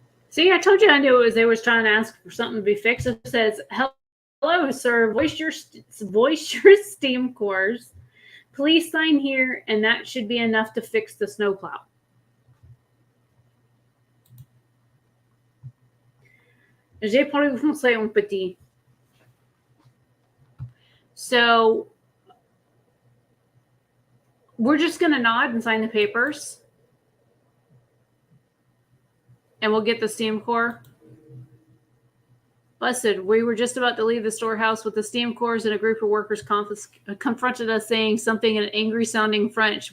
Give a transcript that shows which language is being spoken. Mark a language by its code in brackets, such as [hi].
[en] See, I told you I knew it was they was trying to ask for something to be fixed. It says, hello, sir, voice your steam cores. Please sign here, and that should be enough to fix the snowplow. [fr] J'ai parlé français un petit. [en] So we're just going to nod and sign the papers. And we'll get the steam core. Busted. We were just about to leave the storehouse with the steam cores, and a group of workers confronted us saying something in angry sounding French.